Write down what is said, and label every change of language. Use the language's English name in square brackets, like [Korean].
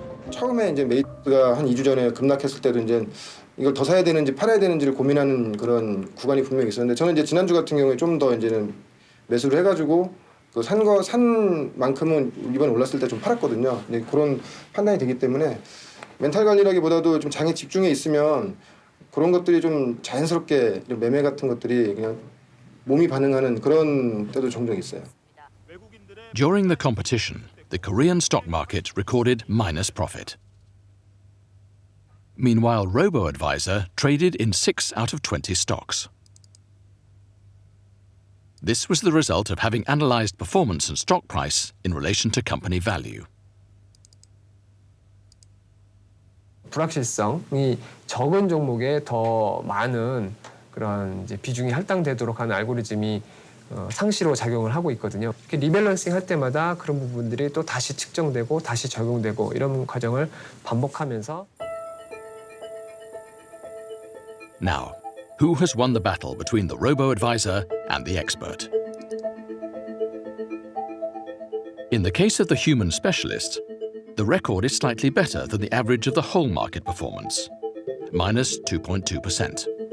[Korean] 처음에 이제 메이트가 한 2주 전에 급락했을 때도 이제 이걸 더 사야 되는지 팔아야 되는지를 고민하는 그런 구간이 분명히 있었는데 저는 이제 지난주 같은 경우에 좀 더 이제는 매수를 해가지고 그 산 만큼은 이번에 올랐을 때 좀 팔았거든요. 근데 그런 판단이 되기 때문에 멘탈 관리라기보다도 좀 장에 집중해 있으면 그런 것들이 좀 자연스럽게 매매 같은 것들이 그냥 몸이 반응하는 그런 때도 종종 있어요. [English] During the competition, the Korean stock market recorded minus profit. Meanwhile, robo-advisor traded in 6 out of 20 stocks. This was the result of having analyzed performance and stock price in relation to company value. [Korean] 불확실성이 적은 종목에 더 많은 그런 이제 비중이 할당되도록 하는 알고리즘이 상시로 작용을 하고 있거든요. 리밸런싱 할 때마다 그런 부분들이 또 다시 측정되고 다시 적용되고 이런 과정을 반복하면서 [English] Now, who has won the battle between the robo-advisor and the expert? In the case of the human specialist, the record is slightly better than the average of the whole market performance, minus 2.2%.